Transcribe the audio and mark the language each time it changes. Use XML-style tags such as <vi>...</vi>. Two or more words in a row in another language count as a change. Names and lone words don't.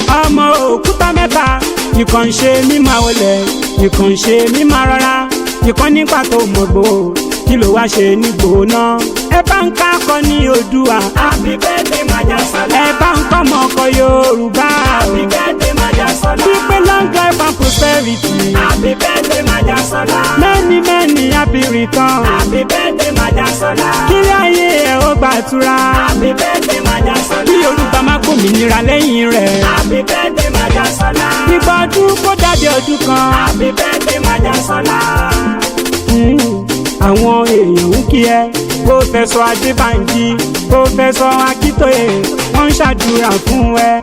<yo>Ọmọ òkúta mẹ́ta, ìkan ń ṣe mí máa wọlé, ìkan ń ṣe mí máa rọra. Ìkan nípa tó mọ̀ gbò, kí ló wá ṣe ní gbò náà? Ẹ bá ń ká akọ ní Oòduà.</yo> <en>Happy birthday, Maja Sala.</en> <yo>Ẹ bá ń kọ́ ọmọ ọkọ Yorùbá.</yo> <en>Happy birthday, Maja Sala. Wípé long life and prosperity. Happy birthday, Maja Sala. Many, many happy return. Happy birthday, Maja Sala.</en> <yo>Kí ayé ẹ ó gbàtura.</yo> <en>Happy birthday,</en> <yo>Maja Sala. Kí Yorùbá má gbòmìnira lẹ́yìn rẹ̀.</yo> <en>Happy birthday,</en> <yo>Maja Sala. Ìgbà ọdún kó dàbí ọdún kan.</yo> <en>Happy birthday, Maja Sala.</en> <yo>Mm, àwọn èèyàn ń kí ẹ. Pòfẹ́sọ̀ Adébánjí, Pòfẹ́sọ̀ Akíntóyè, wọ́n ń ṣàdúrà fún ẹ.</yo>